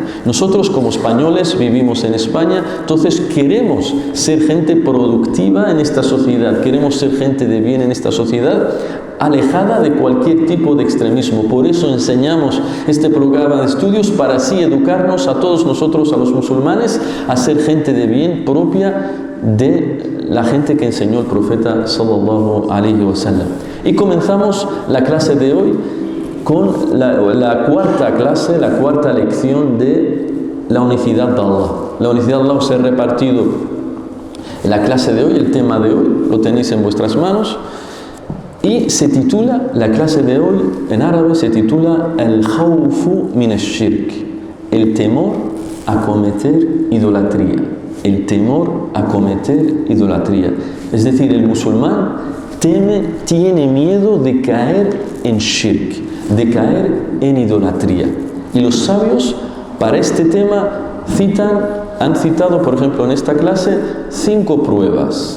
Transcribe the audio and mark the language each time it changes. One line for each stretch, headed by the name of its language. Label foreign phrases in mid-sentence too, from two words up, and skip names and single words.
Spanish: Nosotros como españoles vivimos en España, entonces queremos ser gente productiva en esta sociedad, queremos ser gente de bien en esta sociedad, alejada de cualquier tipo de extremismo. Por eso enseñamos este programa de estudios, para así educarnos a todos nosotros, a los musulmanes, a ser gente de bien propia de la gente que enseñó el profeta
Arabic: صلى الله عليه وسلم.
Spanish: Y comenzamos la clase de hoy con la cuarta clase, la cuarta lección de la unicidad de Allah. La unicidad de Allah os he repartido en la clase de hoy, el tema de hoy, lo tenéis en vuestras manos, y se titula, la clase de hoy en árabe se titula
Arabic: الخوف من الشرك,
Spanish: el temor a cometer idolatría. El temor a cometer idolatría. Es decir, el musulmán tiene miedo de caer en shirk, de caer en idolatría. Y los sabios para este tema han citado, por ejemplo, en esta clase, 5 pruebas.